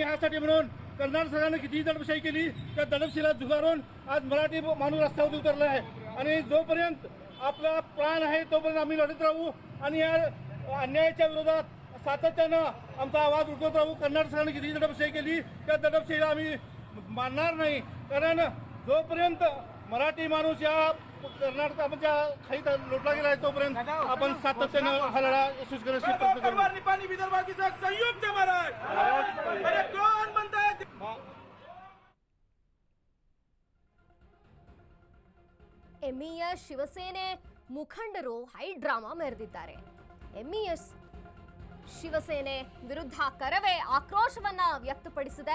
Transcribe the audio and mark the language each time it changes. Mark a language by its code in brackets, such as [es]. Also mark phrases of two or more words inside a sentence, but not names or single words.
[mr] यासाठी म्हणून कर्नाटक सरकारने कितीही दडपशाही केली त्या दडपशाहीला झुगारून आज मराठी माणूस रस्त्यावर उतरला आहे आणि जोपर्यंत आपला प्राण आहे तोपर्यंत आम्ही लढत राहू आणि या अन्यायाच्या विरोधात सातत्यानं आमचा आवाज उठवत राहू. कर्नाटक सरकारने किती दडपशाही केली त्या दडपशाहीला आम्ही मानणार नाही, कारण जोपर्यंत मराठी माणूस या कर्नाटकाच्या खाईत लोटला गेला आहे तोपर्यंत आपण सातत्यानं हा लढा यशस्वी करण्याची प्रयत्न करू. संयुक्त [kn] ಎಂಇಎಸ್ ಶಿವಸೇನೆ ಮುಖಂಡರು ಹೈ ಡ್ರಾಮಾ ಮೆರೆದಿದ್ದಾರೆ. ಎಂಇಎಸ್ ಶಿವಸೇನೆ ವಿರುದ್ಧ ಕರವೇ ಆಕ್ರೋಶವನ್ನ ವ್ಯಕ್ತಪಡಿಸಿದೆ.